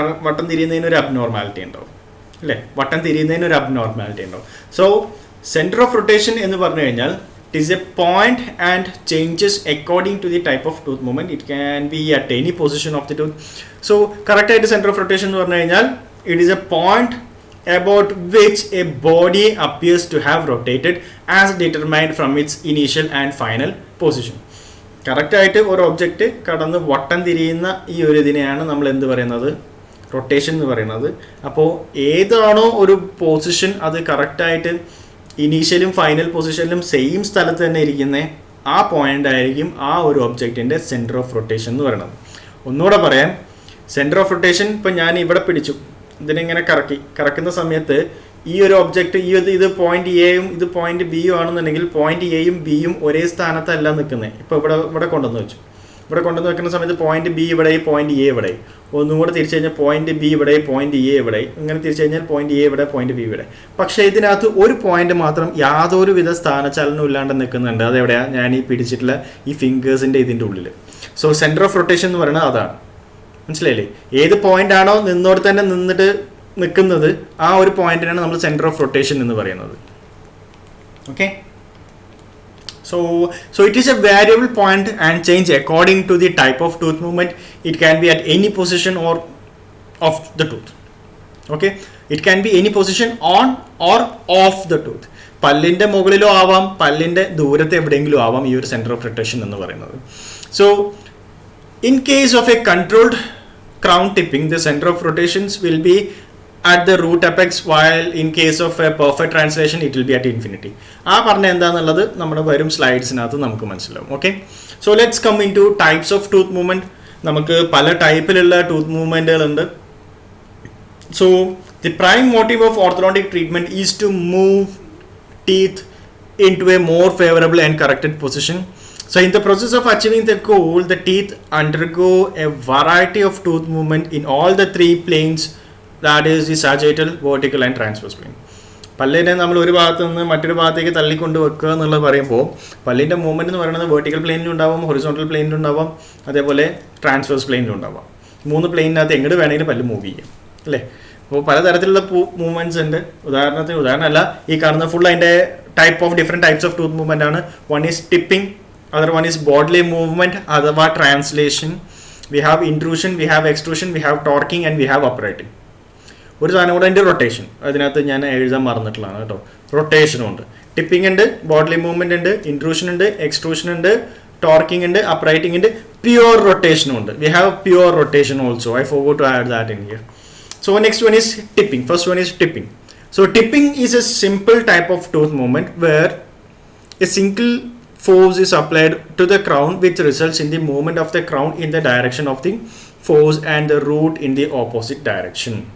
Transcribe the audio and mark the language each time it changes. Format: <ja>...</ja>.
<ml>വട്ടം തിരിയുന്നതിന് ഒരു അബ്നോർമാലിറ്റി ഉണ്ടാവും, അല്ലേ? വട്ടം തിരിയുന്നതിന് ഒരു അബ്നോർമാലിറ്റി ഉണ്ടാവും.</ml> <en>so centre of rotation</en> <ml>എന്ന് പറഞ്ഞു കഴിഞ്ഞാൽ</ml> <en>It is a point and changes according to the type of tooth movement. It can be at any position of the tooth. So കറക്റ്റായിട്ട് centre of rotation</en> <ml>എന്ന് പറഞ്ഞു കഴിഞ്ഞാൽ</ml> <en>It is a point about which a body appears to have rotated as determined from its initial and final position.</en> <ml>കറക്റ്റായിട്ട് ഒരു object കടന്ന് വട്ടം തിരിയുന്ന ഈ ഒരു ഇതിനെയാണ് നമ്മൾ എന്ത് പറയുന്നത്, റൊട്ടേഷൻ എന്ന് പറയുന്നത്. അപ്പോൾ ഏതാണോ ഒരു പൊസിഷൻ അത് കറക്റ്റായിട്ട് ഇനീഷ്യലും ഫൈനൽ പൊസിഷനിലും സെയിം സ്ഥലത്ത് തന്നെ ഇരിക്കുന്നത്, ആ പോയിന്റ് ആയിരിക്കും ആ ഒരു ഒബ്ജക്റ്റിൻ്റെ സെൻറ്റർ ഓഫ് റൊട്ടേഷൻ എന്ന് പറയുന്നത്. ഒന്നുകൂടെ പറയാം, സെൻറ്റർ ഓഫ് റൊട്ടേഷൻ ഇപ്പം ഞാൻ ഇവിടെ പിടിച്ചു, ഇതിനിങ്ങനെ കറക്കുന്ന സമയത്ത് ഈ ഒരു ഒബ്ജക്റ്റ് ഇത് പോയിന്റ് എയും ഇത് പോയിന്റ് ബിയും ആണെന്നുണ്ടെങ്കിൽ പോയിന്റ് എയും ബിയും ഒരേ സ്ഥാനത്തല്ല നിൽക്കുന്നത്. ഇപ്പോൾ ഇവിടെ കൊണ്ടുവന്ന് വെച്ചു, ഇവിടെ കൊണ്ടുവന്ന് വെക്കുന്ന സമയത്ത് പോയിന്റ് ബി ഇവിടെ, പോയിന്റ് എ ഇവിടെ, ഒന്നും കൂടെ തിരിച്ചു കഴിഞ്ഞാൽ പോയിന്റ് ബി ഇവിടെ, പോയിന്റ് എ ഇവിടെ, ഇങ്ങനെ തിരിച്ചു കഴിഞ്ഞാൽ പോയിന്റ് എ ഇവിടെ, പോയിന്റ് ബി ഇവിടെ. പക്ഷേ ഇതിനകത്ത് ഒരു പോയിന്റ് മാത്രം യാതൊരു വിധ സ്ഥാനചലനം ഇല്ലാണ്ട് നിൽക്കുന്നുണ്ട്. അതെവിടെയാണ്? ഞാൻ ഈ പിടിച്ചിട്ടുള്ള ഈ ഫിംഗേഴ്സിൻ്റെ ഇതിൻ്റെ ഉള്ളിൽ. സോ സെൻറ്റർ ഓഫ് റൊട്ടേഷൻ എന്ന് പറയുന്നത് അതാണ്. മനസ്സിലായില്ലേ? ഏത് പോയിന്റ് ആണോ നിന്നോട് തന്നെ നിൽക്കുന്നത്, ആ ഒരു പോയിന്റിനാണ് നമ്മൾ സെൻറ്റർ ഓഫ് റൊട്ടേഷൻ എന്ന് പറയുന്നത്.</ml> <en>Okay, so it is a variable point and change according to the type of tooth movement. It can be at any position or of the tooth. Okay, it can be any position on or off the tooth.</en> <ml>പല്ലിൻ്റെ മുകളിലോ ആവാം, പല്ലിൻ്റെ ദൂരത്ത് എവിടെയെങ്കിലും ആവാം ഈ ഒരു centre of rotation എന്ന് പറയുന്നത്.</ml> <en>So in case of a controlled crown tipping, the center of rotations will be at the root apex, while in case of a perfect translation it will be at infinity.</en> <ml>ആ പറഞ്ഞ എന്താണെന്നുള്ളത് നമ്മുടെ വരും സ്ലൈഡ്സിനകത്ത് നമുക്ക് മനസ്സിലാവും. Okay,</ml> <en>So let's come into types of tooth movement.</en> <ml>നമുക്ക് പല ടൈപ്പിലുള്ള tooth മൂവ്മെൻറ്റുകളുണ്ട്.</ml> <en>So the prime motive of orthodontic treatment is to move teeth into a more favourable and corrected position. So in the process of achieving the goal, the teeth undergo a variety of tooth movement in all the three planes, that is the sagittal, vertical and transverse plane.</en> <ml>പല്ലിനെ നമ്മൾ ഒരു ഭാഗത്ത് നിന്ന് മറ്റൊരു ഭാഗത്തേക്ക് തള്ളിക്കൊണ്ട് വെക്കുക എന്നുള്ളത് പറയുമ്പോൾ പല്ലിൻ്റെ മൂവ്മെൻറ്റ് എന്ന് പറയുന്നത് വെർട്ടിക്കൽ പ്ലെയിനിലും ഉണ്ടാവാം, ഹൊറിസോണ്ടൽ പ്ലെയിനിലും ഉണ്ടാവാം, അതേപോലെ ട്രാൻസ്വേഴ്സ് പ്ലെയിനിലും ഉണ്ടാവാം. 3 പ്ലെയിനകത്ത് എങ്ങോട്ട് വേണമെങ്കിലും പല്ല് മൂവ് ചെയ്യാം അല്ലേ. അപ്പോൾ പലതരത്തിലുള്ള മൂവ്മെൻറ്റ്സ് ഉണ്ട്. ഉദാഹരണമല്ല, ഈ കാണുന്ന ഫുൾ അതിൻ്റെ type of different types of tooth movement ആണ്.</ml> <en>One is tipping, other one is bodily movement, അഥവാ translation. We have intrusion, we have extrusion, we have torquing and we have uprighting.</en> <ml>ഒരു സാധനം കൂടെ ഉണ്ട്, റൊട്ടേഷൻ. അതിനകത്ത് ഞാൻ എഴുതാൻ മറന്നിട്ടുള്ളതാണ് കേട്ടോ. റൊട്ടേഷനും ഉണ്ട്, ടിപ്പിംഗ് ഉണ്ട്, ബോഡി മൂവ്മെന്റ് ഉണ്ട്, ഇൻട്രൂഷൻ ഉണ്ട്, എക്സ്ട്രൂഷൻ ഉണ്ട്, ടോർക്കിംഗ് ഉണ്ട്, അപ്രൈറ്റിംഗ് ഉണ്ട്, പ്യുവർ റൊട്ടേഷനും ഉണ്ട്.</ml> <en>We have pure rotation also. I forgot to add that in here. So next one is tipping. First one is tipping. So tipping is a simple type of tooth movement where a single force is applied to the crown, which results in the movement of the crown in the direction of the force and the root in the opposite direction.</en>